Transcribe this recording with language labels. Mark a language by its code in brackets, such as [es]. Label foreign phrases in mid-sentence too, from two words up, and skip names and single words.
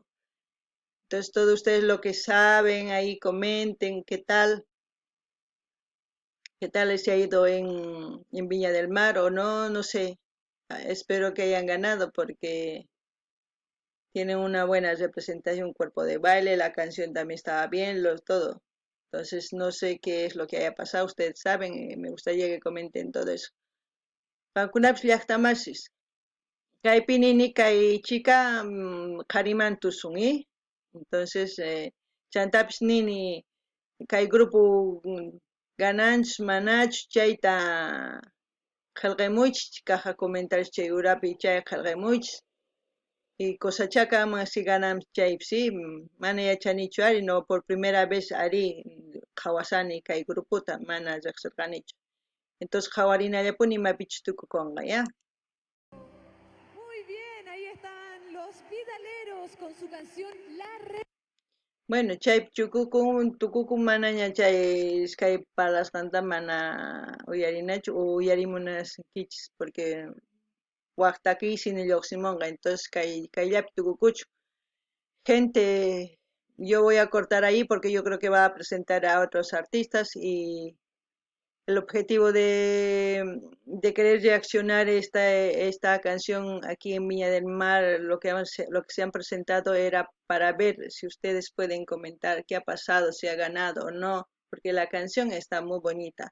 [es] Entonces, todos ustedes lo que saben ahí comenten qué tal les ha ido en Viña del Mar o no, no sé. Espero que hayan ganado porque tienen una buena representación, un cuerpo de baile, la canción también estaba bien, todo. Entonces, no sé qué es lo que haya pasado, ustedes saben, me gustaría que comenten todo eso. [qu] Pakunapish llaqtamasis, kaypi nini kay chica qhariman tusun, entonces chantapish nini kay grupo gananchis manachus chayta qillqamuychis [es] caja comentarios [qu] chay urapi chay qillqamuychis y cosachaca ama si ganamos chaypis sí mana yachanichu ari no [es] por primera vez [qu] ari qhawasani kay grupota mana riqsirqanichu entonces qhawarinallapuni imapichus tukukunqa ya. [es] Muy bien, ahí están los Vidaleros con su canción La Re. Bueno, [qu] chay tukukun manaña chay iskay parlasqanta mana uyarinachu o uyarimunasikichis porque waqtakiy sini lluqsimunqa entonces kayllapi tukukuchu [es] gente yo voy a cortar ahí porque yo creo que va a presentar a otros artistas y el objetivo de querer reaccionar esta canción aquí en Viña del Mar, lo que se han presentado era para ver si ustedes pueden comentar qué ha pasado, si ha ganado o no, porque la canción está muy bonita.